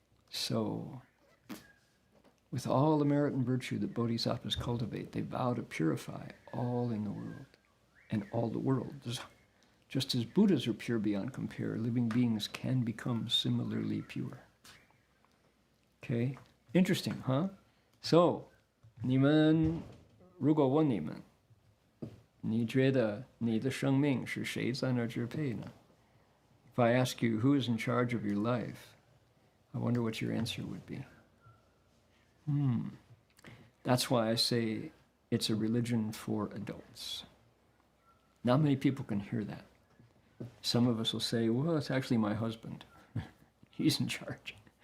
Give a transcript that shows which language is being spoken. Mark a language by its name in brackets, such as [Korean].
[English] So, with all the merit and virtue that bodhisattvas cultivate, they vow to purify all in the world and all the world. Just as Buddhas are pure beyond compare, living beings can become similarly pure. Okay, interesting, huh? [Chinese] So, 你们如果问你们，你觉得你的生命是谁在那支配呢？ [English] If I ask you who is in charge of your life, I wonder what your answer would be. That's why I say it's a religion for adults. Not many people can hear that. Some of us will say, well, it's actually my husband. He's in charge.